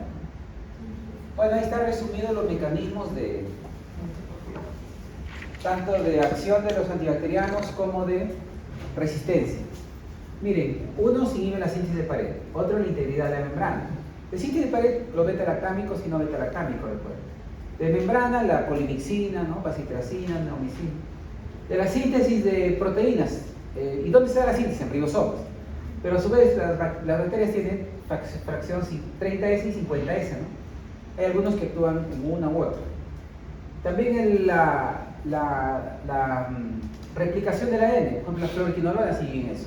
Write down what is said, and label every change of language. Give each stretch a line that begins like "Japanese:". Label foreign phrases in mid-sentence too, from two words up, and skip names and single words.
Spanish: Bueno, ahí están resumidos los mecanismos de tanto de acción de los antibacterianos como de resistencia. Miren, uno se inhibe la síntesis de pared, otro la integridad de la membrana. De síntesis de pared, los beta-lactámicos y no beta-lactámicos, recuerden. De membrana, la polimixina, ¿no? Bacitracina, neomicina. De la síntesis de proteínas, ¿y dónde está la síntesis? En ribosomas. Pero a su vez las bacterias tienen fracción 30S y 50S, ¿no? Hay algunos que actúan en una u otra. También la replicación del ADN, por ejemplo las fluoroquinolonas siguen eso.